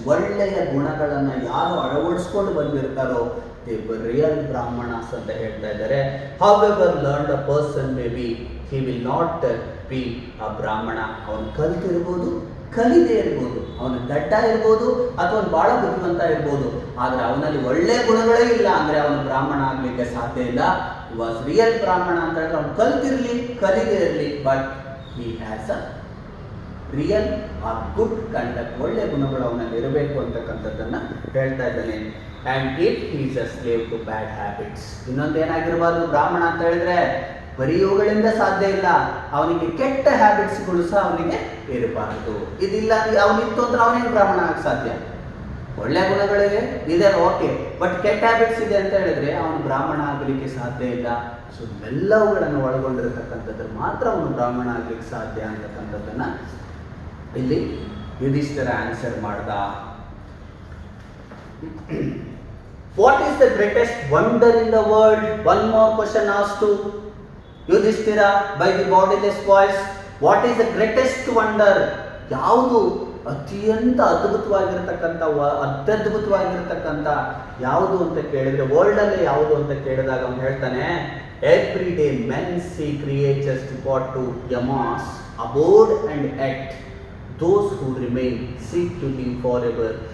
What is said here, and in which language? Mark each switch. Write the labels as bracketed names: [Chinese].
[Kannada] ಒಳ್ಳೆಯ ಗುಣಗಳನ್ನು ಯಾರು ಅಳವಡಿಸ್ಕೊಂಡು ಬಂದಿರ್ತಾರೋ [English] they were real Brahmanas [Kannada] ಅಂತ ಹೇಳ್ತಾ ಇದ್ದಾರೆ. [English] However learned a person may be, he will not be a Brahmana. [Kannada] ಅವನು ಕಲ್ತಿರ್ಬೋದು, ಕಲಿದೇ ಇರ್ಬೋದು, ಅವನು ದಡ್ಡ ಇರ್ಬೋದು, ಅಥವಾ ಅವನು ಬಹಳ ಬುದ್ಧಿವಂತ ಇರ್ಬೋದು, ಆದರೆ ಅವನಲ್ಲಿ ಒಳ್ಳೆ ಗುಣಗಳೇ ಇಲ್ಲ ಅಂದರೆ ಅವನು ಬ್ರಾಹ್ಮಣ ಆಗಲಿಕ್ಕೆ ಸಾಧ್ಯ ಇಲ್ಲ. [English] was real ಬ್ರಾಹ್ಮಣ [Kannada] ಅಂತ ಹೇಳಿದ್ರೆ ಅವನು ಕಲ್ತಿರಲಿ, ಕಲಿದೇ ಇರಲಿ, [English] But he has a real or good conduct. [Kannada] ಒಳ್ಳೆ ಗುಣಗಳು ಅವನಲ್ಲಿ ಇರಬೇಕು ಅಂತಕ್ಕಂಥದ್ದನ್ನು ಹೇಳ್ತಾ ಇದ್ದಾನೆ. [English] And it is a slave to bad habits. [Kannada] ಇನ್ನೊಂದೇನಾಗಿರಬಾರ್ದು ಬ್ರಾಹ್ಮಣ ಅಂತ ಹೇಳಿದ್ರೆ ಬರೀ ಇವುಗಳಿಂದ ಸಾಧ್ಯ ಇಲ್ಲ, ಅವನಿಗೆ ಕೆಟ್ಟ ಹ್ಯಾಬಿಟ್ಸ್ಗಳು ಸಹ ಅವನಿಗೆ ಇರಬಾರದು. ಇದಿಲ್ಲ ಅವನಿತ್ತು ಅಂದ್ರೆ ಅವನೇನು ಬ್ರಾಹ್ಮಣ ಆಗಕ್ಕೆ ಸಾಧ್ಯ? ಒಳ್ಳೆ ಗುಣಗಳಿವೆ ಇದೆ, ಓಕೆ, ಬಟ್ ಕೆಟ್ಟ ಹ್ಯಾಬಿಟ್ಸ್ ಇದೆ ಅಂತ ಹೇಳಿದ್ರೆ ಅವನು ಬ್ರಾಹ್ಮಣ ಆಗಲಿಕ್ಕೆ ಸಾಧ್ಯ ಇಲ್ಲ. ಸೊ ಎಲ್ಲವುಗಳನ್ನು ಒಳಗೊಂಡಿರತಕ್ಕಂಥದ್ದು ಮಾತ್ರ ಅವನು ಬ್ರಾಹ್ಮಣ ಆಗಲಿಕ್ಕೆ ಸಾಧ್ಯ ಅಂತಕ್ಕಂಥದ್ದನ್ನ ಇಲ್ಲಿ ಯುಧಿಷ್ಠಿರ ಆನ್ಸರ್ ಮಾಡ್ದ. [English] What is the greatest wonder in the world? One more question asked to Yudhishthira by the bodiless voice. What is the greatest wonder? [Kannada] ಯಾವುದು ಅತ್ಯಂತ ಅದ್ಭುತವಾಗಿರ್ತಕ್ಕಂಥ ಅತ್ಯದ್ಭುತವಾಗಿರ್ತಕ್ಕಂಥ ಯಾವುದು ಅಂತ ಕೇಳಿದ್ರೆ ವರ್ಲ್ಡಲ್ಲಿ ಯಾವುದು ಅಂತ ಕೇಳಿದಾಗ ಅವನು ಹೇಳ್ತಾನೆ, [English] Every day men's see creatures depart to Yama's abode and act those who remain seek to be forever.